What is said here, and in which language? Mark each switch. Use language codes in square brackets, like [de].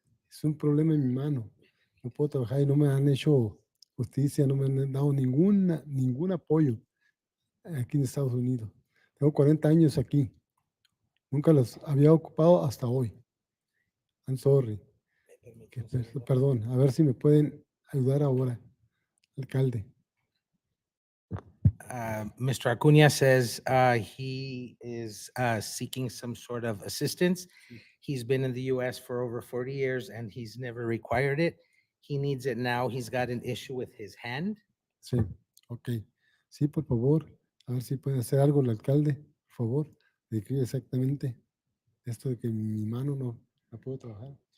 [es] Es un problema en mi mano. No puedo trabajar y no me han hecho justicia, no me han dado ningún apoyo aquí en Estados Unidos. Tengo 40 años aquí. Nunca los había ocupado hasta hoy. [en] I'm sorry. [es] Perdón, a ver si me pueden ayudar ahora, alcalde. [en] Mr. Acuna says he is seeking some sort of assistance. He's been in the US for over 40 years and he's never required it. He needs it now. He's got an issue with his hand. [es] Sí, ok. Sí, por favor, a ver si puede hacer algo el alcalde, por favor. Describe exactamente esto de que mi mano no puedo trabajar.